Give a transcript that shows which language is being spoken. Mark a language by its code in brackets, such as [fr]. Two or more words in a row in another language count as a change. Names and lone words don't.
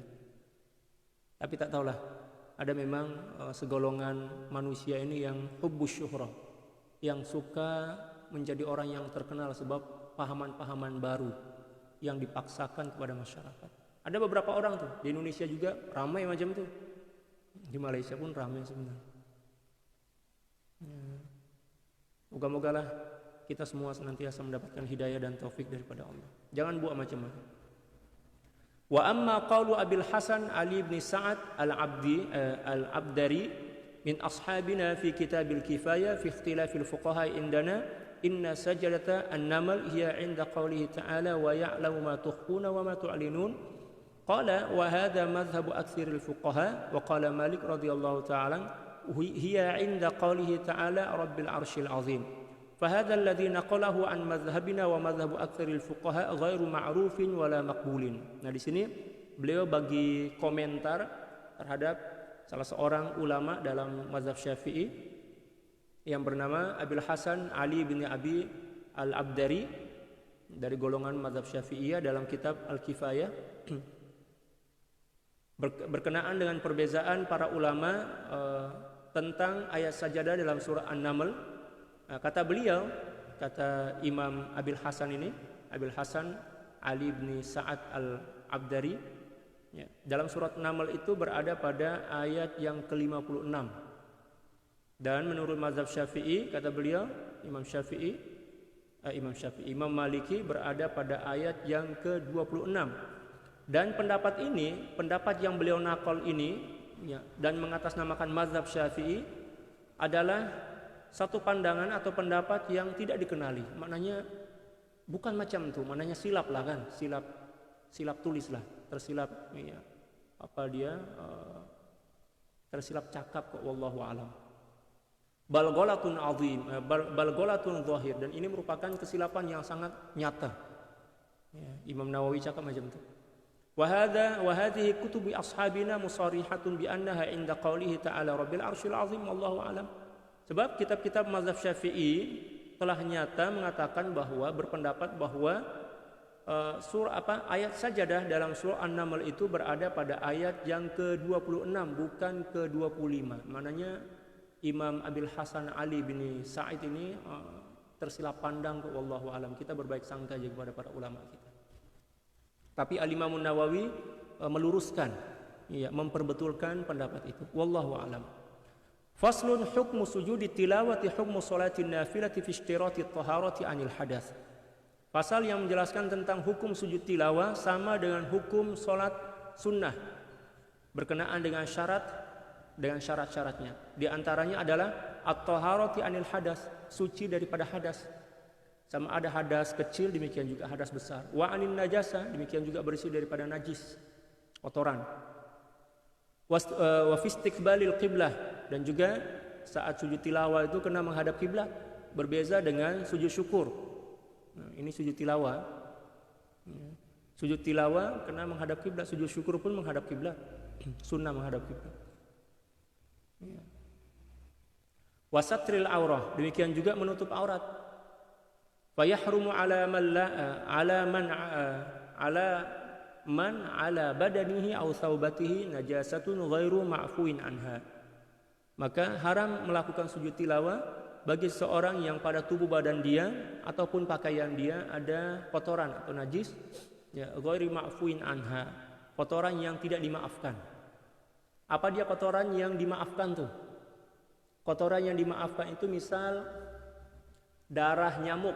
[ms] Tapi tak tahulah, ada memang segolongan manusia ini yang [ar] حب الشهرة, [ms] yang suka menjadi orang yang terkenal sebab pahaman-pahaman baru yang dipaksakan kepada masyarakat. Ada beberapa orang tuh di Indonesia juga ramai macam tu, di Malaysia pun ramai sebenarnya. Moga-mogalah kita semua senantiasa mendapatkan hidayah dan taufik daripada Allah. Jangan buat macam-macam. [ar] وأما قول أبي الحسن علي بن سعد العبدري من أصحابنا في كتاب الكفاية في اختلاف الفقهاء عندنا إن سجدة النمل هي عند قوله تعالى ويعلم ما تخفون وما تعلنون قال وهذا مذهب أكثر الفقهاء وقال مالك رضي الله تعالى هي عند قوله تعالى رب العرش العظيم. فهذا الذي نقله عن مذهبنا ومذهب أكثر الفقهاء غير معروف ولا مقبول. [ms] Nah di sini beliau bagi komentar terhadap salah seorang ulama dalam mazhab Syafi'i yang bernama Abil Hasan Ali bin Abi Al-Abdari dari golongan mazhab Syafi'iyah dalam kitab Al-Kifayah berkenaan dengan perbezaan para ulama tentang ayat sajadah dalam surah An-Naml. Kata beliau, kata Imam Abil Hasan ini, Abil Hasan Ali bin Sa'ad al-Abdari, ya, dalam surat Naml itu berada pada ayat yang ke-56. Dan menurut mazhab Syafi'i, kata beliau, Imam Syafi'i, Imam Syafi'i. Imam Maliki berada pada ayat yang ke-26. Dan pendapat ini, pendapat yang beliau nakal ini ya, dan mengatasnamakan mazhab Syafi'i adalah satu pandangan atau pendapat yang tidak dikenali. Maknanya bukan macam itu, maknanya silap lah kan, silap tulis lah, tersilap ya, tersilap cakap kok, [ar] والله أعلم. بل غلط عظيم، بل غلط ظاهر, [ms] dan ini merupakan kesilapan yang sangat nyata. Ya, Imam Nawawi cakap macam itu. [ar] وهذه كتب أصحابنا مصرحة بأنها عند قوله تعالى رب العرش العظيم، والله أعلم. [ms] Sebab kitab-kitab mazhab Syafi'i telah nyata mengatakan bahwa berpendapat bahwa ayat sajadah dalam surah An-Naml itu berada pada ayat yang ke-26 bukan ke-25. Maknanya Imam Abil Hasan Ali bin Sa'id ini tersilap pandang ke, [ar] والله أعلم. [ms] Kita berbaik sangka aja kepada para ulama kita. Tapi Al-Imam Nawawi meluruskan, ya, memperbetulkan pendapat itu. [ar] والله أعلم. فصل حكم سجود التلاوة حكم صلاة النافلة في اشتراط الطهارة عن الحدث. [ms] Pasal yang menjelaskan tentang hukum sujud tilawah sama dengan hukum sholat sunnah berkenaan dengan syarat-syaratnya. Di antaranya adalah [ar] الطهارة عن الحدث, [ms] suci daripada hadas. Sama ada hadas kecil, demikian juga hadas besar. [ar] وعن النجاسة, [ms] demikian juga bersih daripada najis, kotoran. [ar] وفي استقبال القبلة, [ms] dan juga saat sujud tilawah itu kena menghadap kiblat, berbeza dengan sujud syukur. Nah, ini sujud tilawah. Sujud tilawah kena menghadap kiblat, sujud syukur pun menghadap kiblat. Sunnah menghadap kiblat. [ar] وستر العورة, [ms] demikian juga menutup aurat. [ar] فيحرم على من على بدنه أو ثوبه نجاسة غير معفو عنها. [ms] Maka haram melakukan sujud tilawah bagi seorang yang pada tubuh badan dia ataupun pakaian dia ada kotoran atau najis, ya, [ar] غير معفو عنها, [ms] kotoran yang tidak dimaafkan. Apa dia kotoran yang dimaafkan tuh? Kotoran yang dimaafkan itu misal darah nyamuk.